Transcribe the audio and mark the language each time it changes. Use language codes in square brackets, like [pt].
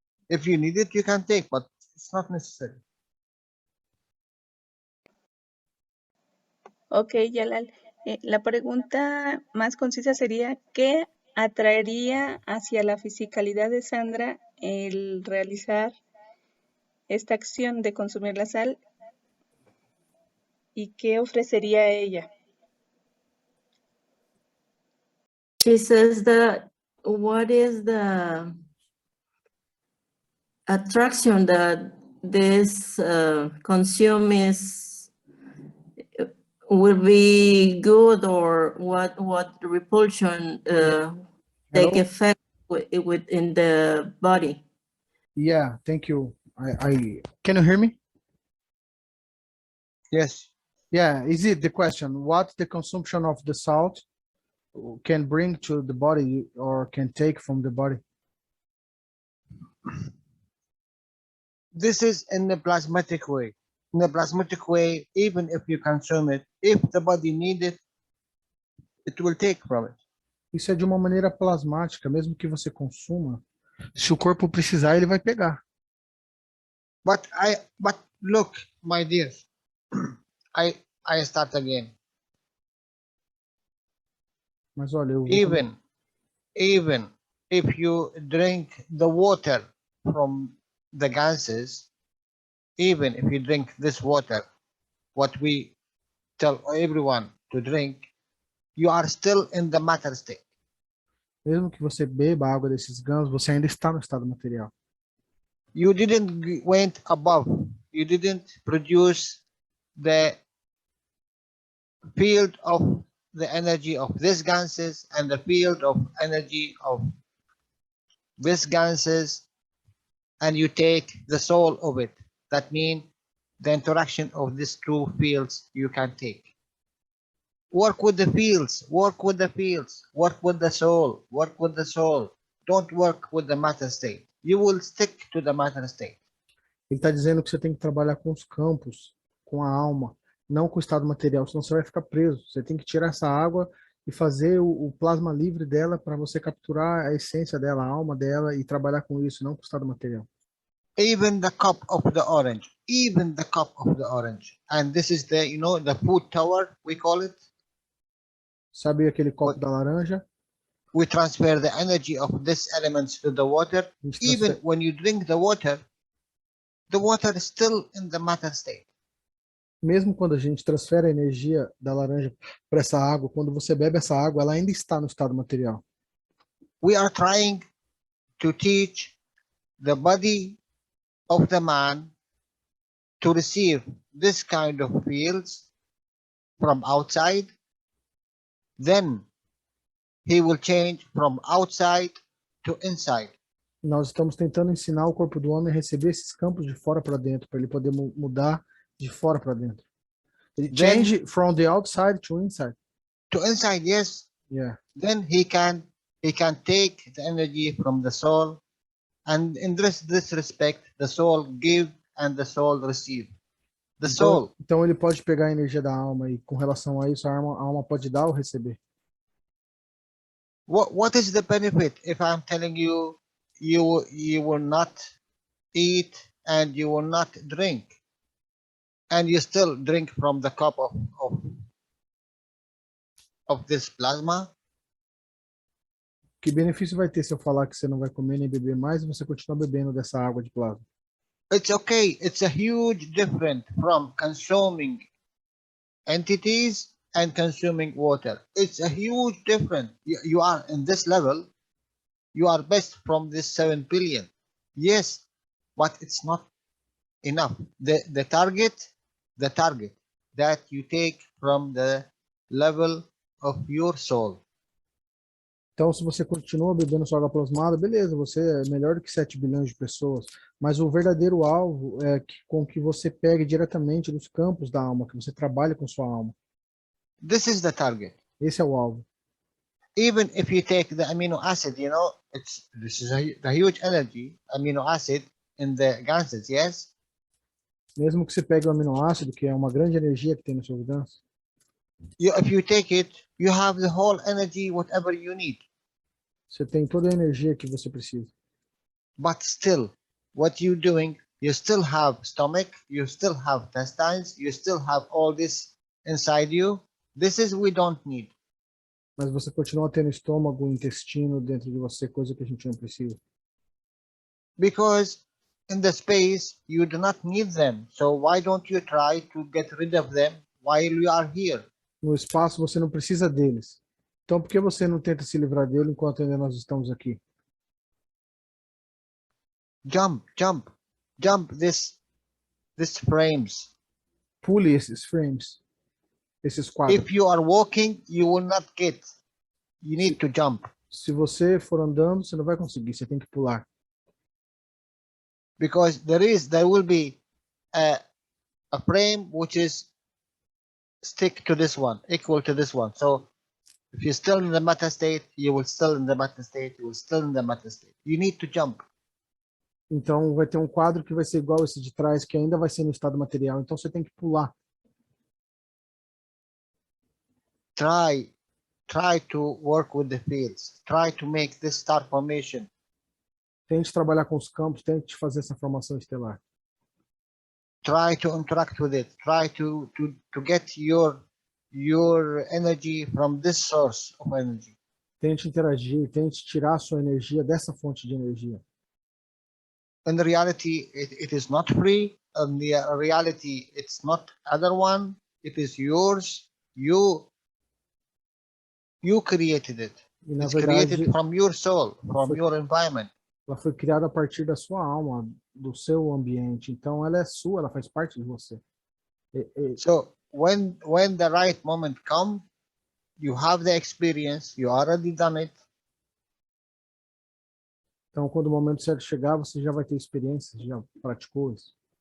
[en] If you need it, you can take, but it's not necessary. Ok, Jalal. [es] La pregunta más concisa sería, ¿qué atraería hacia la fisicalidad de Sandra el realizar esta acción de consumir la sal y qué ofrecería a ella? [en] She says that what is the attraction that this consume is will be good, or what repulsion take effect within the body? Yeah, thank you. I can you hear me? Yes. Yeah, is it the question? What the consumption of the salt can bring to the body or can take from the body? This is in the plasmatic way. In the plasmatic way, even if you consume it, if the body needs it, it will take from it. [pt] Isso é de uma maneira plasmática, mesmo que você consuma, se o corpo precisar, ele vai pegar. [en] But look, my dear, I start again. [pt] Mas olha, eu vou [en] even if you drink the water from the ganses, even if you drink this water, what we tell everyone to drink, you are still in the matter state. [pt] Mesmo que você beba a água desses gansos, você ainda está no estado material. [en] You didn't went above. You didn't produce the field of the energy of this ganses and the field of energy of this ganses, and you take the soul of it. That means the interaction of these two fields you can take. Work with the fields, work with the fields, work with the soul, work with the soul. Don't work with the matter state. You will stick to the matter state. [pt] Ele está dizendo que você tem que trabalhar com os campos, com a alma, não com o estado material, senão você vai ficar preso. Você tem que tirar essa água e fazer o plasma livre dela para você capturar a essência dela, a alma dela e trabalhar com isso, não com o estado material. [en] Even the cup of the orange, even the cup of the orange. And this is the, the food tower, we call it. [pt] Sabe aquele copo da laranja? [en] We transfer the energy of these elements to the water. Even when you drink the water is still in the matter state. [pt] Mesmo quando a gente transfere a energia da laranja para essa água, quando você bebe essa água, ela ainda está no estado material. [en] We are trying to teach the body of the man to receive this kind of fields from outside. Then he will change from outside to inside. [pt] Nós estamos tentando ensinar o corpo do homem a receber esses campos de fora para dentro, para ele poder mudar de fora para dentro. Ele [en] change from the outside to inside. To inside, yes. Yeah. Then he can He can take the energy from the soul, and in this respect, the soul give and the soul receive. The soul. [pt] Então ele pode pegar a energia da alma e com relação a isso a alma pode dar ou receber. [en] What is the benefit if I'm telling you you will not eat and you will not drink, and you still drink from the cup of this plasma? [pt] Que benefício vai ter se eu falar que você não vai comer nem beber mais e você continua bebendo dessa água de plasma? [en] It's okay. It's a huge difference from consuming entities and consuming water. It's a huge difference. You are in this level. You are best from this 7 billion. Yes, but it's not enough. The target that you take from the level of your soul. [pt] Então, se você continua bebendo sua água plasmada, beleza, você é melhor do que 7 bilhões de pessoas, mas o verdadeiro alvo é com que você pegue diretamente dos campos da alma, que você trabalhe com sua alma. [en] This is the target. [pt] Esse é o alvo. [en] Even if you take the amino acid, this is the huge energy amino acid in the ganses, yes? [pt] Mesmo que você pegue o aminoácido, que é uma grande energia que tem nos seus gansos. [en] If you take it, you have the whole energy, whatever you need. [pt] Você tem toda a energia que você precisa. [en] But still, what you're doing, you still have stomach, you still have intestines, you still have all this inside you. This is we don't need. [pt] Mas você continua tendo estômago, intestino dentro de você, coisa que a gente não precisa. [en] Because in the space, you do not need them. So why don't you try to get rid of them while you are here? [pt] No espaço você não precisa deles. Então por que você não tenta se livrar dele enquanto ainda nós estamos aqui? [en] Jump this frames. [pt] Pule esses frames. Esses quadros. [en] If you are walking, you will not get. You need to jump. [pt] Se você for andando, você não vai conseguir, você tem que pular. [en] Because there will be a frame which is stick to this one, equal to this one. So if you're still in the matter state, you will still in the matter state, you will still in the matter state. You need to jump. [pt] Então vai ter um quadro que vai ser igual esse de trás, que ainda vai ser no estado material. Então você tem que pular. [en] Try to work with the fields. Try to make this star formation. [pt] Tente trabalhar com os campos, tente fazer essa formação estelar. [en] Try to interact with it. Try to get your energy from this source of energy. [pt] Tente interagir, tente tirar a sua energia dessa fonte de energia. [en] In reality, it is not free. In the reality, it's not other one. It is yours. You created it. [pt] E, na [en] it's [pt] verdade, [en] created from your soul, from your environment. [pt] Ela foi criada a partir da sua alma, do seu ambiente. Então ela é sua, ela faz parte de você. [en] So when the right moment comes, you have the experience, you already done it. [pt] Então quando o momento certo chegar, você já vai ter experiência, já praticou isso.